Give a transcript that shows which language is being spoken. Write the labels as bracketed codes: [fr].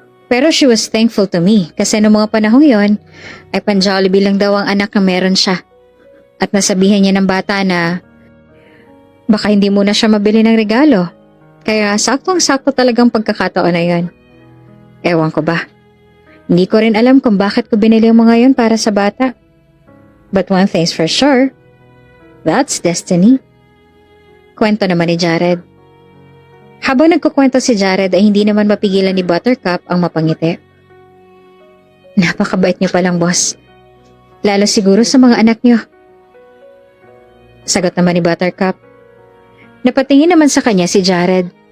[tl] Pero [en] she was thankful to me [tl] kasi noong mga panahong yon ay pan-Jollibee lang daw ang anak na meron siya. At nasabihan niya ng bata na baka hindi muna siya mabili ng regalo. Kaya saktong-sakto talagang pagkakataon na yon. Ewan ko ba. Hindi ko rin alam kung bakit ko binili ang mga yon para sa bata. [en] But one thing's for sure, that's destiny. [tl] Kwento naman ni Jared. Habang nagkukwento si Jared ay hindi naman mapigilan ni Buttercup ang mapangiti. Napakabait niyo palang, boss. Lalo siguro sa mga anak niyo. Sagot naman ni Buttercup. Napatingin naman sa kanya si Jared.